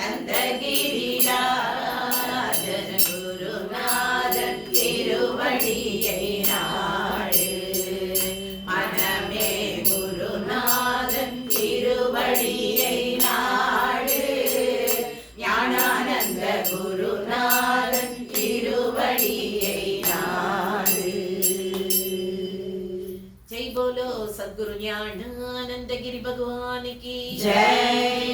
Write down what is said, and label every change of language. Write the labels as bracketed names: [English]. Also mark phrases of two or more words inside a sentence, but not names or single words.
[Tamil] கிரிராஜன் குருநாதன் திருவடியை நாடு. மனமே குருநாதன் திருவடியை நாடு. ஞானானந்த குருநாதன் திருவடியை நாடு. [Hindi] जय बोलो सद्गुरु ज्ञानानंद गिरि भगवान की जय।